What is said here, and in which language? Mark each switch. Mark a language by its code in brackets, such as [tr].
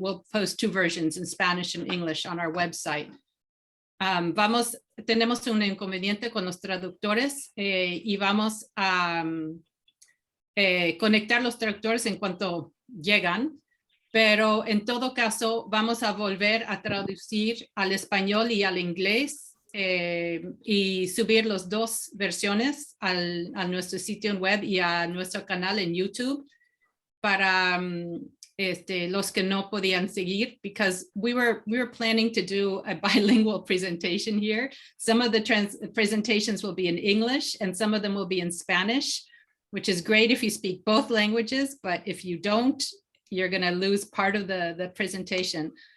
[en] We'll post two versions in Spanish and English on our website. [es] Tenemos un inconveniente con los traductores y vamos a conectar los traductores en cuanto llegan, pero en todo caso vamos a volver a traducir al español y al inglés y subir las dos versiones a nuestro sitio web y a nuestro canal en YouTube para los que no podían seguir, [en] because we were planning to do a bilingual presentation here. Some of the presentations will be in English and some of them will be in Spanish, which is great if you speak both languages, but if you don't, you're going to lose part of the presentation.